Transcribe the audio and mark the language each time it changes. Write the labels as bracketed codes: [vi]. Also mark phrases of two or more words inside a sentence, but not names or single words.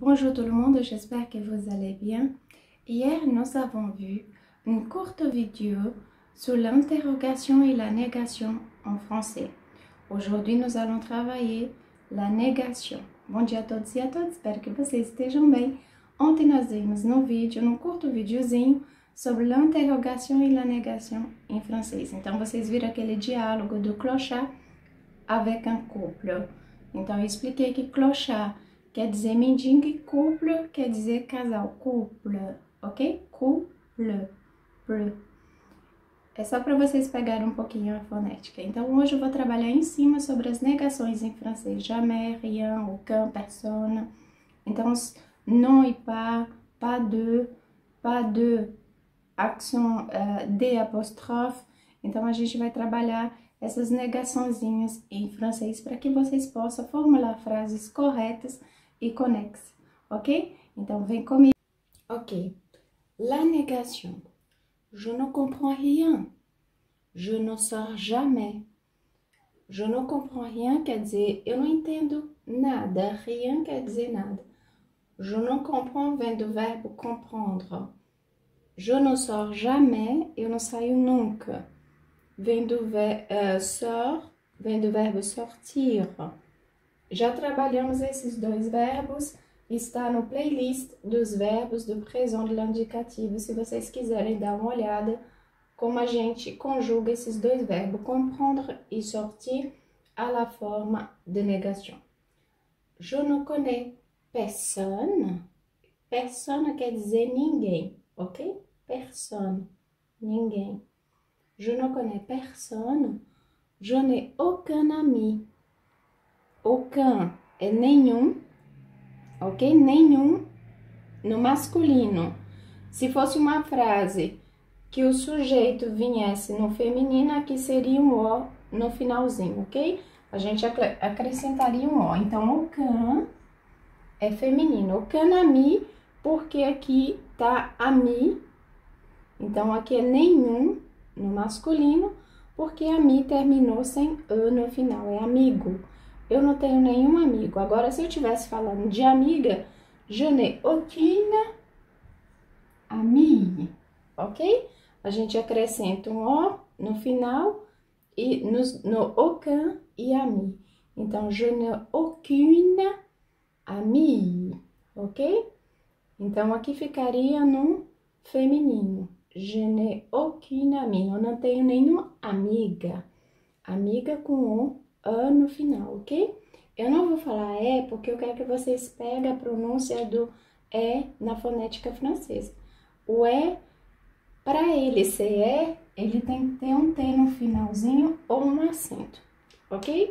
[fr] Bonjour tout le monde, j'espère que vous allez bien. Hier, nous avons vu une courte vidéo sur l'interrogation et la négation en français. Aujourd'hui, nous allons travailler la négation. [pt] Bom dia a todos e a todas, espero que vocês estejam bem. Ontem nós vimos no vídeo, num curto videozinho, sobre l'interrogation e [fr] la négation [pt] em francês. Então, vocês viram aquele diálogo do clochard [fr] avec un couple. [pt] Então, eu expliquei que clochard quer dizer mendigo e couple quer dizer casal, [fr] couple, ok? Couple, [pt] É só para vocês pegarem um pouquinho a fonética. Então, hoje eu vou trabalhar em cima sobre as negações em francês. [fr] Jamais, rien, aucun, personne. [pt] Então, os non e [fr] pas de, [pt] accent de apóstrofe. Então, a gente vai trabalhar essas negaçõezinhas em francês para que vocês possam formular frases corretas e conexas, ok? Então, vem comigo. [fr] Ok. La négation. Je ne comprends rien. Je ne sors jamais. Je ne comprends rien [pt] quer dizer eu não entendo nada. Rien quer dizer nada. [fr] Je ne comprends [pt] vem do verbo comprendre. [fr] Je ne sors jamais, [pt] eu não saio nunca. Vem do vem do verbo sortir. Já trabalhamos esses dois verbos, está no playlist dos verbos do [fr] présent de l'indicativo, [pt] se vocês quiserem dar uma olhada como a gente conjuga esses dois verbos, comprendre e sortir, [fr] à la [pt] forma de négation. [fr] Je ne connais personne. [pt] Personne quer dizer ninguém, ok? [fr] Personne, ninguém. Je ne connais personne. Je n'ai aucun ami. Aucun [pt] é nenhum, ok? Nenhum no masculino. Se fosse uma frase que o sujeito viesse no feminino, aqui seria um O no finalzinho, ok? A gente acrescentaria um O. Então, aucun é feminino. [fr] Aucun ami, [pt] porque aqui tá ami. Então, aqui é nenhum no masculino, porque ami terminou sem E no final, é amigo. Eu não tenho nenhum amigo. Agora, se eu estivesse falando de amiga, [fr] je n'ai aucune amie, [pt] ok? A gente acrescenta um O no final e no aucun e ami. Então, [fr] je n'ai aucune amie, [pt] ok? Então, aqui ficaria no feminino. [fr] Je n'ai aucune amie. [pt] Eu não tenho nenhuma amiga. Amiga com o A no final, ok? Eu não vou falar porque eu quero que vocês peguem a pronúncia do na fonética francesa. O para ele ser ele tem que ter um T no finalzinho ou um acento, ok?